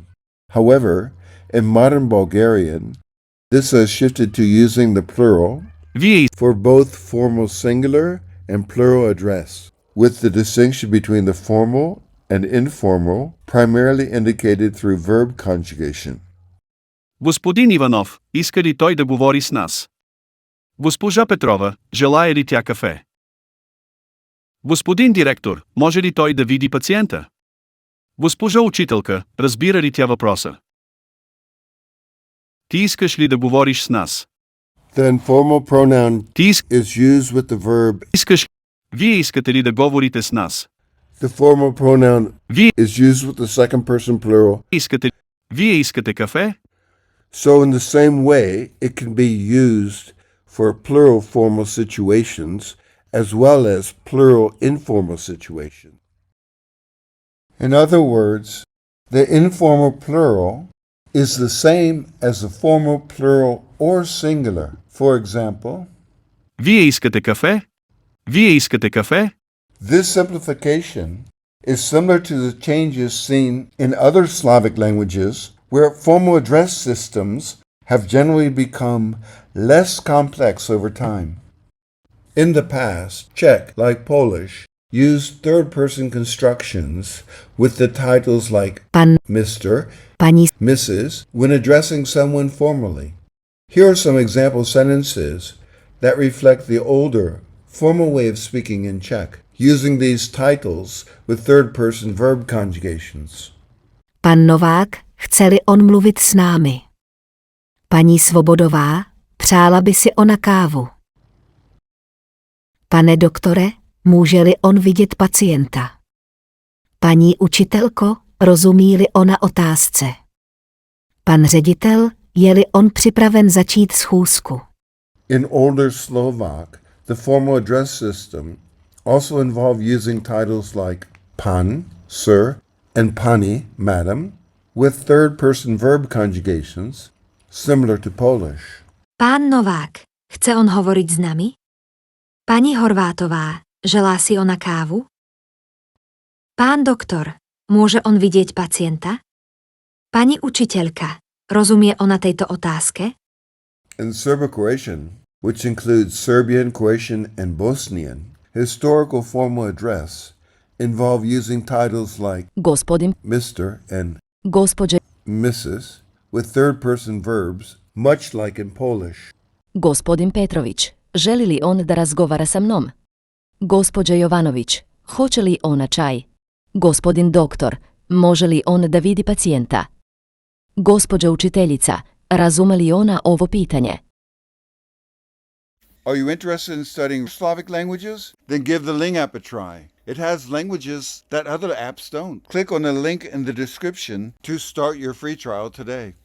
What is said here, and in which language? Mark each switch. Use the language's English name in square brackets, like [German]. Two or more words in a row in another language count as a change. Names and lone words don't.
[English] However, in modern Bulgarian, this has shifted to using the plural for both formal singular and plural address, with the distinction between the formal and informal primarily indicated through verb conjugation. [Bulgarian] Господин Иванов, иска ли той да говори с нас? Госпожа Петрова, желае ли тя кафе? Господин директор, може ли той да види пациента? Госпожа учителка, разбира ли тя въпроса? Ти искаш ли да говориш с нас? [English] The informal pronoun [Bulgarian] Ти [English] is used with the verb. [Bulgarian] искаш. Вие искате ли да говорите с нас? [English] The formal pronoun [Bulgarian] Вие [English] is used with the second person plural. [Bulgarian] искате. Вие искате кафе? [English] So in the same way, it can be used for plural formal situations as well as plural informal situations. In other words, the informal plural is the same as the formal plural or singular. For example, [Bulgarian] Вие искате кафе? Вие искате кафе? [English] this simplification is similar to the changes seen in other Slavic languages where formal address systems have generally become less complex over time. In the past, Czech, like Polish, Use third-person constructions with the titles like pan, Mr., pani, Mrs. when addressing someone formally. Here are some example sentences that reflect the older, formal way of speaking in Czech, using these titles with third-person verb conjugations. [Czech] pan Novák, chce-li on mluvit s námi. Paní Svobodová, přála by si ona kávu. Pane doktore, může-li on vidět pacienta? Paní učitelko, rozumí-li ona otázce? Pan ředitel, je-li on připraven začít schůzku? [English] In older Slovak, the formal address system also involved using titles like pan, sir, and pani, madam, with third-person verb conjugations, similar to Polish. [Slovak] Pán Novák, chce on hovoriť s nami? Pani Horvátová, želá si ona kávu? Pán doktor, môže on vidieť pacienta? Pani učiteľka, rozumie ona tejto otázke? [English] In Serbo-Croatian, which includes Serbian, Croatian, and Bosnian, historical formal address involve using titles like Gospodin, Mr. and gospođe, Mrs. with third-person verbs, much like in Polish. [Serbian] gospodin Petrović, želi li on da razgovara sa mnom? Gospođa Jovanović, hoće li ona čaj? Gospodin doktor, može li on da vidi pacijenta? Gospođa učiteljica, razume li ona ovo pitanje? [English] Are you interested in studying Slavic languages? Then give the Ling app a try. It has languages that other apps don't. Click on the link in the description to start your free trial today.